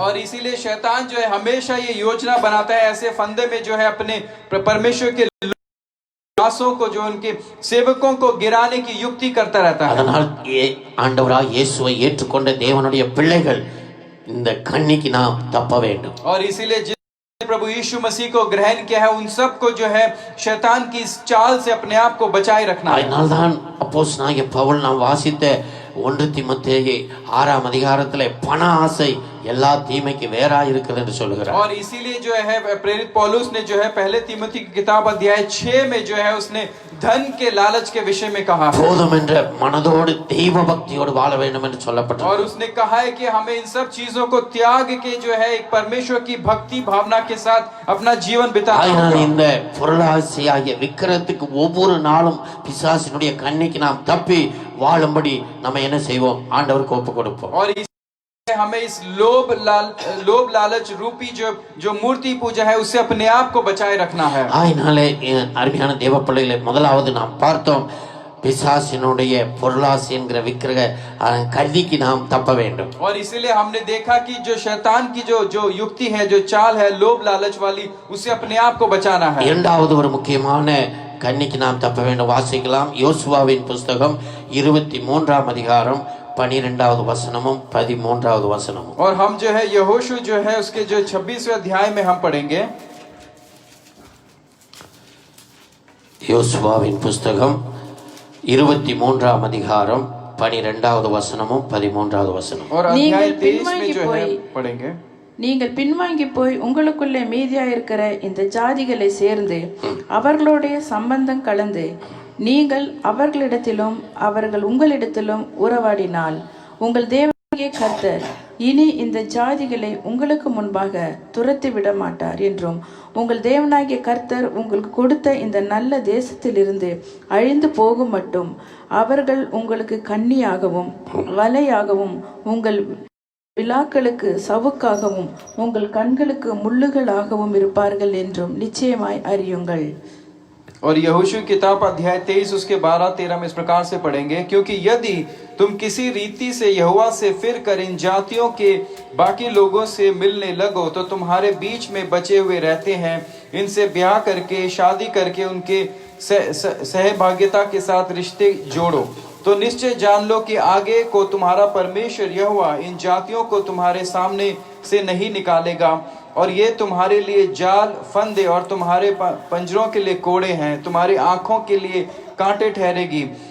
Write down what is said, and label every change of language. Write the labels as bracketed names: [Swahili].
[Hindi] और इसीलिए शैतान जो है हमेशा ये योजना बनाता है, ऐसे फंदे में जो है अपने परमेश्वर के दासों को, जो उनके सेवकों को गिराने की युक्ति करता रहता है. [Tamil] அதனால் ஆண்டவராகிய இயேசுவை ஏற்றுக்கொண்ட தேவனுடைய பிள்ளைகள் இந்த கண்ணிக்கு நாம் தப்ப வேண்டும். [Hindi] और इसीलिए प्रभु यीशु मसीह को ग्रहण किया है, उन सब को जो है शैतान की इस चाल से अपने आप को बचाए रखना है. [Tamil] அதனால்தான் அப்போஸ்தலனாகிய பவுல் நாம் வாசித்த 1 தீமோத்தேயு 6ஆம் அதிகாரத்திலே பண ஆசை எல்லா தீமைக்கு வேறா இருக்குது என்று சொல்கிறார். [Hindi] और इसीलिए जो है प्रेरित पौलुस ने जो है पहले तीमुथी की किताब अध्याय 6 में जो है उसने धन के लालच के विषय में कहा है. [Tamil] போதும் என்ற மனதோடு தெய்வ பக்தியோடு வாழ வேண்டும் என்று சொல்லப்பட்டது. [Hindi] और उसने कहा है कि हमें इन सब चीजों को त्याग के जो है एक परमेश्वर की भक्ति भावना के साथ अपना जीवन बिताना [Tamil] அதனால் [Hindi] होगा. [Tamil] இந்த பொருளாசையாகிய விக்கிரத்துக்கு ஒவ்வொரு நாளும் பிசாசினுடைய கண்ணிக்கு நாம் தப்பி வாழும்படி நம்ம என்ன செய்வோம், ஆண்டவருக்கு ஒப்பு கொடுப்போம். [Hindi] और हमें इस लोभ लालच रूपी जो मूर्ति पूजा है उससे अपने आप को बचाए रखना है. [Tamil] அதனாலே அருமையான தேவ பிள்ளைகளை, முதலாவது நாம் பார்த்தோம் பிசாசினுடைய பொருளாசை என்கிற விக்கிரக கல்விக்கு நாம் தப்ப வேண்டும். [Hindi] और इसीलिए हमने देखा कि जो शैतान की जो युक्ति है, जो चाल है लोभ लालच वाली, उससे अपने आप को बचाना है. [Tamil] இரண்டாவது ஒரு முக்கியமான கன்னிக்கு நாம் தப்ப வேண்டும். வாசிக்கலாம் யோசுவாவின் புஸ்தகம் 23ஆம் அதிகாரம் 12வது வசனமும் 13வது வசனமும். [Hindi] और हम जो है यहोशू जो है उसके जो 26वें अध्याय में हम पढ़ेंगे. [Tamil] யோசுவாவின் புஸ்தகம் 23ஆம் அதிகாரம் 12வது வசனமும் 13வது வசனம். [Hindi] और अध्याय 23 में जो है पढ़ेंगे. [Tamil] நீங்கள் பின்வாங்கி போய் உங்களுக்குள்ளே மீதியாயிருக்கிற இந்த ஜாதிகளை சேர்ந்து அவர்களுடைய சம்பந்தம் கலந்து நீங்கள் அவர்களிடத்திலும் அவர்கள் உங்களிடத்திலும் உறவாடினால் உங்கள் தேவனாகிய கர்த்தர் இனி இந்த ஜாதிகளை உங்களுக்கு முன்பாக துரத்தி விட மாட்டார் என்றும் உங்கள் தேவனாகிய கர்த்தர் உங்களுக்கு கொடுத்த இந்த நல்ல தேசத்திலிருந்து அழிந்து போகும் மட்டும் அவர்கள் உங்களுக்கு கண்ணியாகவும் வலையாகவும் உங்கள் விழாக்களுக்கு சவுக்காகவும் உங்கள் கண்களுக்கு முள்ளுகளாகவும் இருப்பார்கள் என்றும் நிச்சயமாய் அறியுங்கள். [Hindi] और यहोशू किताब अध्याय 23 उसके 12-13 में इस प्रकार से पढ़ेंगे. क्योंकि यदि तुम किसी रीति से यहोवा से फिर कर इन जातियों के बाकी लोगों से मिलने लगो तो तुम्हारे बीच में बचे हुए रहते हैं, इनसे ब्याह करके शादी करके उनके सहभागिता के साथ रिश्ते जोड़ो, तो निश्चय जान लो कि आगे को तुम्हारा परमेश्वर यहोवा इन जातियों को तुम्हारे सामने से नहीं निकालेगा, और ये तुम्हारे लिए जाल फंदे और तुम्हारे पंजरों के लिए कोड़े हैं, तुम्हारी आंखों के लिए कांटे ठहरेगी.